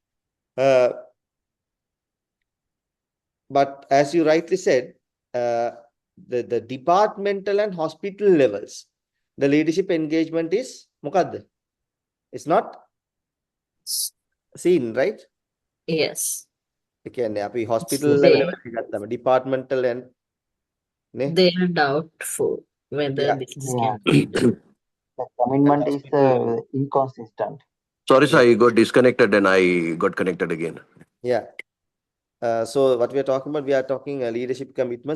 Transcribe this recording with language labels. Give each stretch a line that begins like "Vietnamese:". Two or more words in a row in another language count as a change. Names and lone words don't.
English: But as you rightly said, the departmental and hospital levels, the leadership engagement is මොකද්ද? It's not seen, right? Yes.
Sinhala: ඒ කියන්නේ අපි hospital
English: So level
Sinhala: එකට ගත්තම
English: departmental and they are doubtful whether Yeah. this Yeah. can be done. The commitment is hospital level. inconsistent. Sorry, sir, I got disconnected and I got connected again. Yeah. So what we are talking about, we are talking leadership commitment.